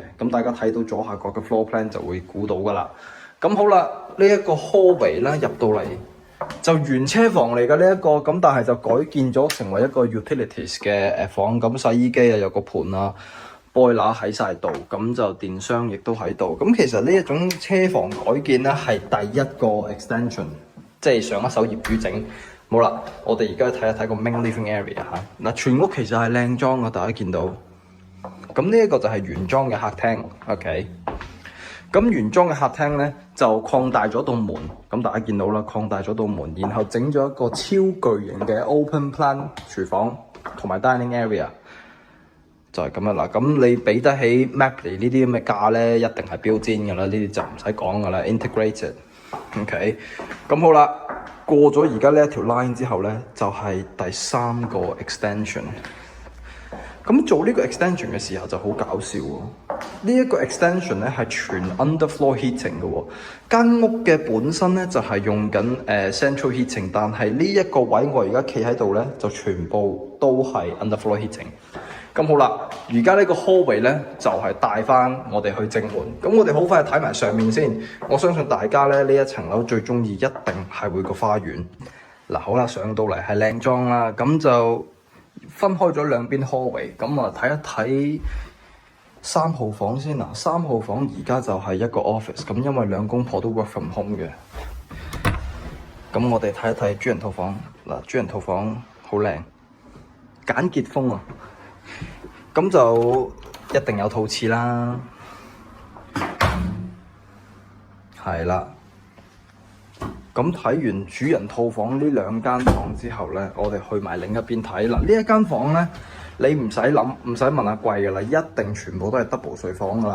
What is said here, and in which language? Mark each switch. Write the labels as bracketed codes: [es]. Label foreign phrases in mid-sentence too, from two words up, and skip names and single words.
[yue] 咁大家睇到左下角嘅 [en] floor plan [yue] 就會估到㗎啦。咁好啦，呢一個 hallway 咧入到嚟就原車房嚟嘅呢一個，咁但係就改建咗成為一個 utilities 嘅房，咁洗衣機啊有個盤啊 boiler 喺晒度，咁就電箱亦都喺度。咁其實呢一種車房改建咧係第一個 extension， 即係上一手業主整。好啦，我哋而家睇一睇個 [en] main living area [yue] 嚇。嗱，全屋其實係靚裝嘅，大家見到。咁呢一個就係原裝嘅客廳 ，OK。咁原裝嘅客廳咧就擴大咗道門，咁大家見到啦，擴大咗道門，然後整咗一個超巨型嘅 [en] open plan [yue] 廚房同埋 [en] dining area， [yue] 就係咁樣啦。咁你俾得起 Mapley 呢啲咁嘅價咧，一定係標籤㗎啦，呢啲就唔使講㗎啦 ，integrated。OK， 咁好啦，過咗而家呢一條 line 之後咧，就係第3個 extension。咁做呢個 extension 嘅時候就好搞笑喎，呢一個 extension 咧係全 [en] underfloor heating [yue] 嘅喎，間屋嘅本身咧就係用緊 [en] central heating， [yue] 但係呢一個位我而家企喺度咧就全部都係 [en] underfloor heating。 [yue] 咁好啦，而家呢個 hallway 咧就係帶翻我哋去正門，咁我哋好快睇埋上面先。我相信大家咧呢一層樓最中意一定係會個花園。嗱好啦，上到嚟係靚裝啦，咁就分開咗兩邊 hallway， 咁啊睇一睇3號房先啦。3號房而家就係一個 office， 咁因為兩公婆都 [en] work from home [yue] 嘅。咁我哋睇一睇主人套房。嗱，主人套房好靚，簡潔風啊。咁就一定有套廁啦，係啦。咁睇完主人套房呢2間房之後咧，我哋去埋另一邊睇啦。呢一間房咧，你唔使諗，唔使問阿貴㗎啦，一定全部都係 double 睡房㗎啦。